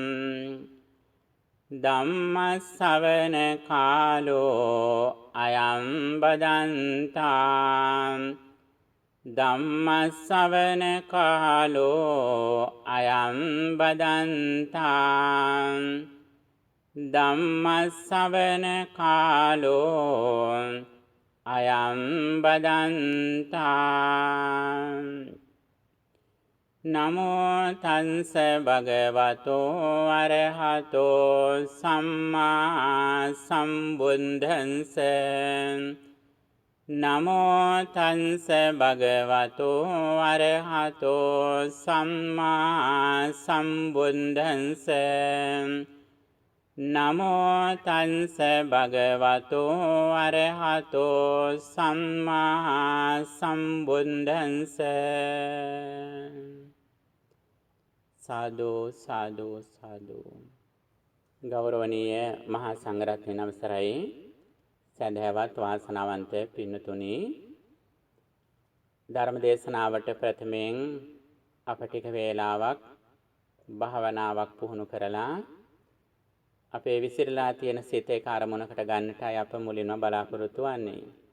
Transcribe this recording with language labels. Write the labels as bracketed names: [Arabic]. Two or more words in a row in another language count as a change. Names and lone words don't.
[Pali] ධම්ම ශ්‍රවණ කාලෝ අයං බදන්තා ධම්ම ශ්‍රවණ කාලෝ අයං බදන්තා ධම්ම ශ්‍රවණ කාලෝ අයං බදන්තා නමෝ තංස භගවතෝ අරහතෝ සම්මා සම්බුද්දන්ස නමෝ තංස භගවතෝ අරහතෝ සම්මා සම්බුද්දන්ස නමෝ තංස භගවතෝ අරහතෝ සම්මා සම්බුද්දන්ස සාදු සාදු සාදු [Sinhala] ගෞරවනීය මහා සංඝරත්නයන් අවසරයි සදහවත් වාසනාවන්ත පින්නතුනි ධර්ම දේශනාවට ප්‍රථමයෙන් අප ටික වේලාවක් භාවනාවක් පුහුණු කරලා අපේ විසිරලා තියෙන සිත එක අරමුණකට ගන්නටයි අප මුලින්ම බලාපොරොත්තු වෙන්නේ.